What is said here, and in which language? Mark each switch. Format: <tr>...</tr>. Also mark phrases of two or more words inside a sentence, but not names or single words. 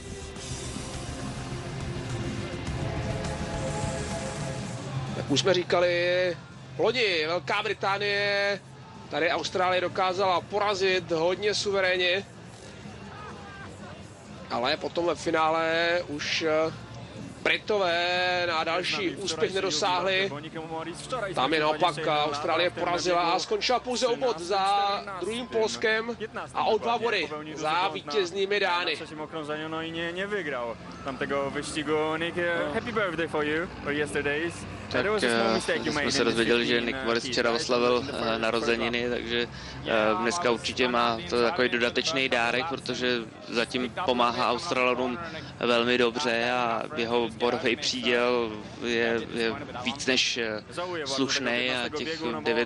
<cs>Jak už jsme říkali, loni Velká Británie tady Austrálie dokázala porazit hodně suverénně, ale potom ve finále už Britové na další úspěch nedosáhli. Tam je naopak Austrálie porazila a skončila pouze o bod za druhým Polskem a o 2 body za vítěznými Dány.</cs> <pl>Tam tego wyścigu.</pl> <en>Nick, happy birthday for you, or yesterday's.</en> <cs>Tak jsme se dozvěděli, že Nick Morris včera oslavil narozeniny, takže dneska určitě má to takový dodatečný dárek, protože zatím pomáhá Australanům velmi dobře a jeho bodový příděl je víc než slušný a těch 9</cs>